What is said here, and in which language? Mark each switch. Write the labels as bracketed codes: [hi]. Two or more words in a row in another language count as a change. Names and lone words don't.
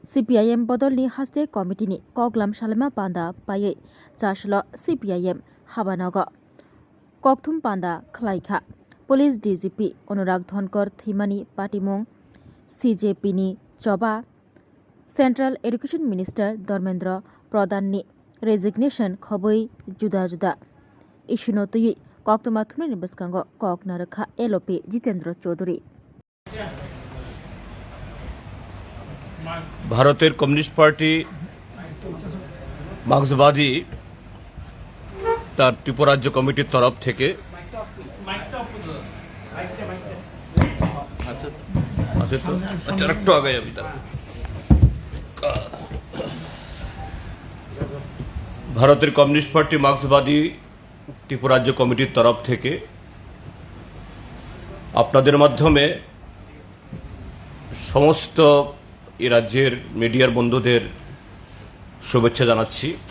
[trp] CPIM बदलनि हास्ते कमिटिनि कगलाम सालेमा पान्दा पायै चासल CPIM हाबानग ककथुम पान्दा खलाइखा पुलिस DGP अनुराग धनकर थैमानि पार्टीमुं CJP नि चबा [en] central education minister [trp] धर्मेन्द्र प्रधाननि रेजिगनेशन खबै जुदा जुदा इस्युनतुयै ककथुमा थुमनि बसकांग कक नरखा LOP जितेन्द्र चौधरी [bn] ভারতের কমিউনিস্ট পার্টি মার্ক্সবাদী তার ত্রিপুরা রাজ্য কমিটির তরফ থেকে ভারতের কমিউনিস্ট পার্টি মার্ক্সবাদী ত্রিপুরা রাজ্য কমিটির তরফ থেকে আপনাদের মাধ্যমে সমস্ত এই রাজ্যের মিডিয়ার বন্ধুদের শুভেচ্ছা জানাচ্ছি।